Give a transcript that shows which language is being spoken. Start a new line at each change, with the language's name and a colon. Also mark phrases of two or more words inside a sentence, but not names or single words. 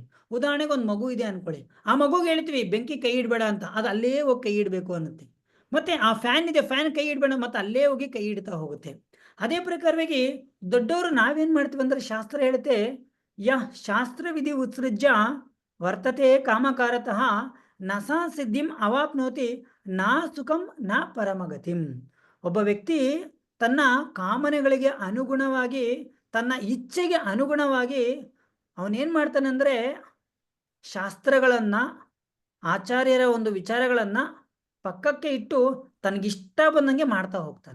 Kannada: ಉದಾಹರಣೆಗೆ ಒಂದು ಮಗು ಇದೆ ಅನ್ಕೊಳ್ಳಿ, ಆ ಮಗುಗೆ ಹೇಳ್ತೀವಿ ಬೆಂಕಿ ಕೈ ಇಡಬೇಡ ಅಂತ, ಅದು ಅಲ್ಲೇ ಹೋಗಿ ಕೈ ಇಡಬೇಕು ಅನ್ನುತ್ತೆ. ಮತ್ತೆ ಆ ಫ್ಯಾನ್ ಇದೆ, ಫ್ಯಾನ್ ಕೈ ಇಡಬೇಡ, ಮತ್ತೆ ಅಲ್ಲೇ ಹೋಗಿ ಕೈ ಇಡ್ತಾ ಹೋಗುತ್ತೆ. ಅದೇ ಪ್ರಕಾರವಾಗಿ ದೊಡ್ಡವರು ನಾವೇನ್ ಮಾಡ್ತೀವಿ ಅಂದ್ರೆ, ಶಾಸ್ತ್ರ ಹೇಳುತ್ತೆ
Sanskrit: ಯಃ ಶಾಸ್ತ್ರ ವಿಧಿ ಉತ್ಸೃಜ್ಯ ವರ್ತತೆ ಕಾಮಕಾರತಃ ನಸಾ ಸಿದ್ಧಿಂ ಅವಾಪ್ನೋತಿ ನಾ ಸುಖಂ ನ ಪರಮಗತಿಂ.
Kannada: ಒಬ್ಬ ವ್ಯಕ್ತಿ ತನ್ನ ಕಾಮನೆಗಳಿಗೆ ಅನುಗುಣವಾಗಿ, ತನ್ನ ಇಚ್ಛೆಗೆ ಅನುಗುಣವಾಗಿ ಅವನೇನ್ ಮಾಡ್ತಾನೆ ಅಂದ್ರೆ, ಶಾಸ್ತ್ರಗಳನ್ನ, ಆಚಾರ್ಯರ ಒಂದು ವಿಚಾರಗಳನ್ನ ಪಕ್ಕಕ್ಕೆ ಇಟ್ಟು ತನಗಿಷ್ಟ ಬಂದಂಗೆ ಮಾಡ್ತಾ ಹೋಗ್ತಾನೆ.